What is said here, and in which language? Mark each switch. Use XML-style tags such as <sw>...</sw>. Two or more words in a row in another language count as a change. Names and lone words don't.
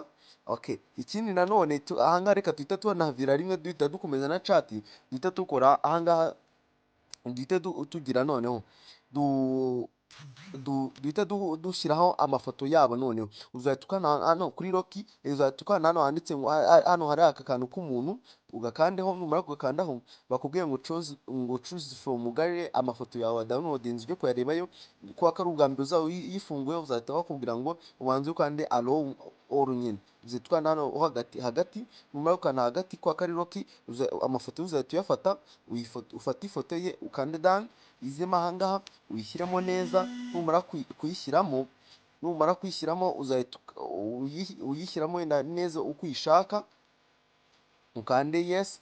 <rw>Okay, ikindi nanone ahangaha reka duhita tuhanavira rimwe, duhita dukomeza na chat, duhita dukora ahangaha, duhita tugira noneho duhita dushyiraho amafoto yabo. Noneho uzahita ukanda hano kuri Rocky, uzahita ukanda hano handitse ngo hano hari aka kantu k'umuntu, ugakandeho. Numara kugakandaho bakubwiye ngo</rw> <en>choose from gallery,</en> <rw>amafoto yawe downloadinze ujye kuyarebayo. Kuko ari ubwa mbere uzaba uyifunguye, uzahita bakubwira ngo ubanze ukande</rw> <en>allow all</en> <rw>nyine. Uzahita ukanda hano hagati, numara gukanda hagati kwa kari Rocky, amafoto uzahita uyafata, ufate ifoto ye ukande done, izemo ahangaha uyishyiramo neza. Numara kuyishyiramo uzahita uyishyiramo neza uko uyishaka, ukande yes.</rw>